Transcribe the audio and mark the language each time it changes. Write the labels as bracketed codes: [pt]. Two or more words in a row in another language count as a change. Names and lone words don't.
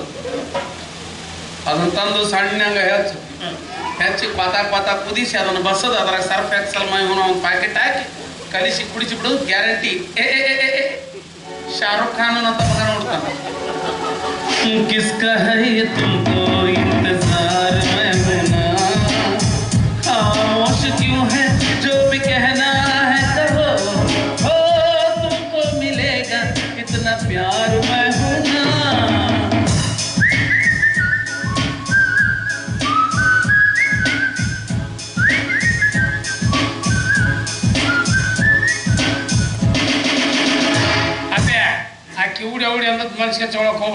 [kn] ಅದನ್ನ ತಂದು ಸಣ್ಣಂಗ ಹೆಚ್ಚಿ ಪಾತ ಕುದಿಸಿ ಅದನ್ನು ಬಸದು ಅದ್ರಾಗ ಸರ್ಫ್ ಎಕ್ಸಲ್ ಮೈ ಒಂದು ಪ್ಯಾಕೆಟ್ ಹಾಕಿ ಕಲಿಸಿ ಕುಡಿಸಿ ಬಿಡೋದು ಗ್ಯಾರಂಟಿ. ಶಾರುಖ್ ಖಾನ್ ಅಂತ ಮಗ ನೋಡ್ತಾನೆ. [hi] किसका है तुमको इंतज़ार मैं बना खामोश क्यों है जो भी कहना है कहो हो तुमको मिलेगा इतना प्यार मैं हूं ना. [kn] ಅದೇ ಆ ಕಿವುಡಿ ಅವಡಿ ಅನ್ನೋದು ಮನ್ಸಿಗೆ ತೊಗೊಳಕ್ ಹೋಗ್ಬೇಡ.